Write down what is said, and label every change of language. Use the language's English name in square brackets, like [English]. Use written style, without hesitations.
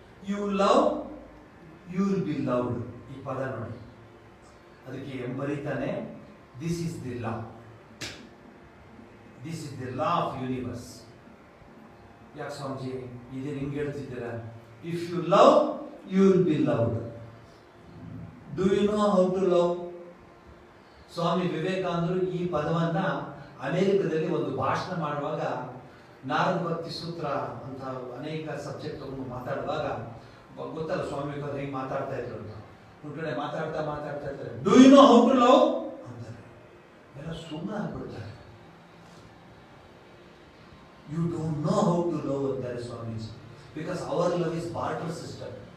[English] You love, you will be loved. [Kannada] ಈ ಪದ ನೋಡಿ, ಅದಕ್ಕೆ ಬರೀತಾನೆ, [English] this is the law. This is the law of universe. [Kannada] ಯಾಕೆ ಸ್ವಾಮೀಜಿ ಇದನ್ನು ಹಿಂಗೆ ಹೇಳ್ತಿದ್ದೀರಾ? [English] If you love, you will be loved. Do you know how to love? [Kannada] ಸ್ವಾಮಿ ವಿವೇಕಾನಂದರು ಈ ಪದವನ್ನ ಅಮೆರಿಕದಲ್ಲಿ ಒಂದು ಭಾಷಣ ಮಾಡುವಾಗ, ನಾರದ ಭಕ್ತಿ ಸೂತ್ರ ಅಂತ ಅನೇಕ ಸಬ್ಜೆಕ್ಟ್ ತಗೊಂಡು ಮಾತಾಡುವಾಗ, ಗೊತ್ತಲ್ಲ ಸ್ವಾಮಿ ವಿವೇಕಾನಂದರು ಹೆಂಗೆ ಮಾತಾಡ್ತಾ ಇದ್ರು ಅಂತ, ಒಂದು ಕಡೆ ಮಾತಾಡ್ತಾ ಇರ್ತಾರೆ, [English] do you know how to love [Kannada] ಅಂತಾರೆ. ಎಲ್ಲ ಸುಮ್ಮನೆ ಆಗ್ಬಿಡ್ತಾರೆ. [English] You don't know how to love [Kannada] ಅಂತಾರೆ Swamiji, [English] because our love is barter system.